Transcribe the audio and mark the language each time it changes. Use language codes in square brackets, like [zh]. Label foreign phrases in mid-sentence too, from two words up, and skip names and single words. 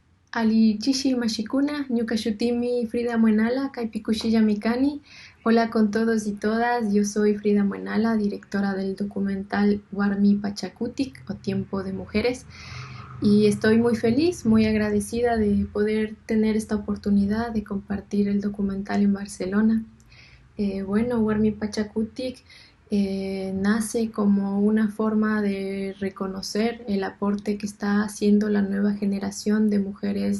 [qu] Ali Chishi Mashikuna, Ñuka Shutimi Frida Muenala, Kaipikushi Mikani. [es] Hola con todos y todas, yo soy Frida Muenala, directora del documental Warmi Pachakutik o Tiempo de Mujeres. Y estoy muy feliz, muy agradecida de poder tener esta oportunidad de compartir el documental en Barcelona. Bueno, Warmi Pachakutik nace como una forma de reconocer el aporte que está haciendo la nueva generación de mujeres